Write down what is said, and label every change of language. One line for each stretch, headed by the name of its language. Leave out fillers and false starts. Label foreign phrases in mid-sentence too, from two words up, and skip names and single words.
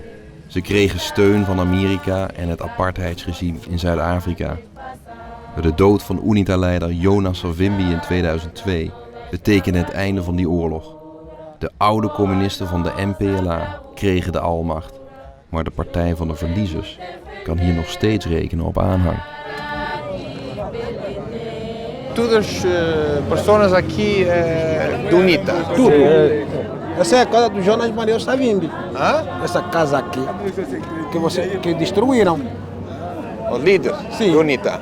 Dutch: Ze kregen steun van Amerika en het apartheidsregime in Zuid-Afrika. De dood van UNITA-leider Jonas Savimbi in 2002 betekende het einde van die oorlog. De oude communisten van de MPLA kregen de almacht. Maar de partij van de verliezers kan hier nog steeds rekenen op aanhang.
Portuguese: Todas pessoas aqui do UNITA. Tudo. Essa é a casa do Jonas Maria Savimbi. Hã? Essa casa aqui que destruíram. O líder Sim. do UNITA.